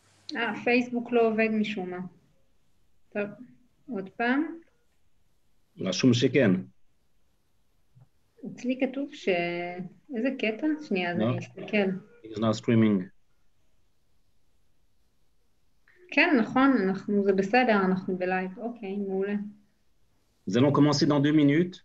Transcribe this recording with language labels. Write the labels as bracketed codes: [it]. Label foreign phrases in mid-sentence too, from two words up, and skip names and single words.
[he] פייסבוק לא עובד משום מה. טוב, עוד פעם. רשום שכן. אצלי כתוב איזה קטע? שנייה, אז אני [en] No, [he] אסתכל. [en] it's not streaming. [he] כן, נכון, זה בסדר, אנחנו בלייב. אוקיי, מעולה. [fr] Nous allons commencer dans 2 minutes.